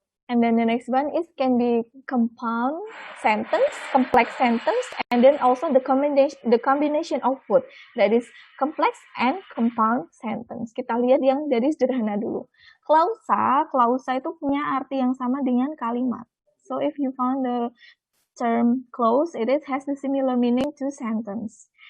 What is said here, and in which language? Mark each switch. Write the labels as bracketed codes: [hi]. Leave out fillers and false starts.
[en] And then the next one is can be compound sentence, complex sentence, and then also the combination of both. That is complex and compound sentence. [id] Kita lihat yang dari sederhana dulu. Klausa itu punya arti yang sama dengan kalimat. [en] So if you found the term clause, it has the similar meaning to sentence.